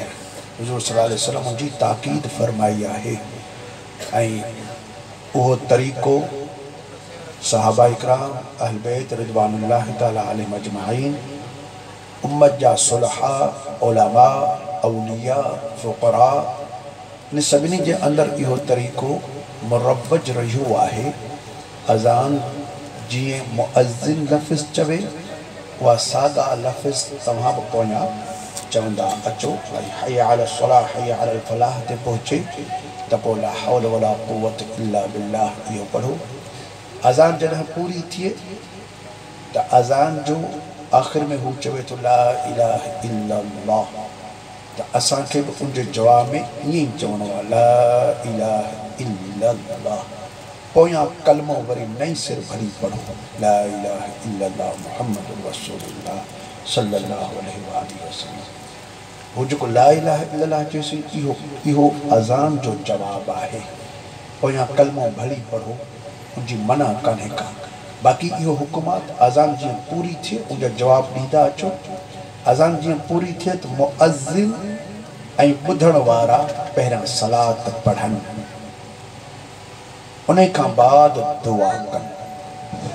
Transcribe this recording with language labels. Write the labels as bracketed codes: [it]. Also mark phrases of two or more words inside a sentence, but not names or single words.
[sd] हुज़ूर [ar] صلى الله عليه وسلم [sd] जी ताक़ीद फरमाई आहे ऐं उहो तरीक़ो सहाबा इकराम अहल बैत [ar] رضوان الله تعالى عليهم أجمعين [sd] उम्मत जा सुलहा उलमा औलिया फ़ुक़रा इन सभिनी जे अंदरि इहो तरीक़ो मुरवज रहियो आहे। अज़ान जीअं मुअज़्ज़िन लफ़्ज़ चवे उहा सादा लफ़्ज़ तव्हां बि पोयां चवंदा अचो। भई [ar] حي على الصلاة حي على الفلاح [sd] ते पहुचे त पोइ [ar] لا حول ولا قوة إلا بالله [sd] इहो पढ़ो। अज़ान जॾहिं पूरी थिए त अज़ान जो आख़िर में हू चवे थो [ar] لا إله إلا الله [sd] त असांखे बि उनजे जवाब में ईअं ई चवणो आहे [ar] لا إله إلا الله. [sd] पोयां कलमो वरी नई सिर भरी पढ़ो [ar] لا إله إلا الله محمد رسول الله صلى الله عليه وسلم. [sd] वो जेको [ar] لا إله إلا الله [sd] चएसि इहो अज़ान जो जवाब आहे। पोयां कलमो भली पढ़ो उनजी मना कान्हे का। बाक़ी इहो हुकुमात अज़ान जीअं पूरी थिए उनजा जवाब ॾींदा अचो। अज़ान जीअं पूरी थिए त मुअज़्ज़िन ऐं ॿुधण वारा पहिरियां सलात पढ़नि उन खां बाद दुआ कनि।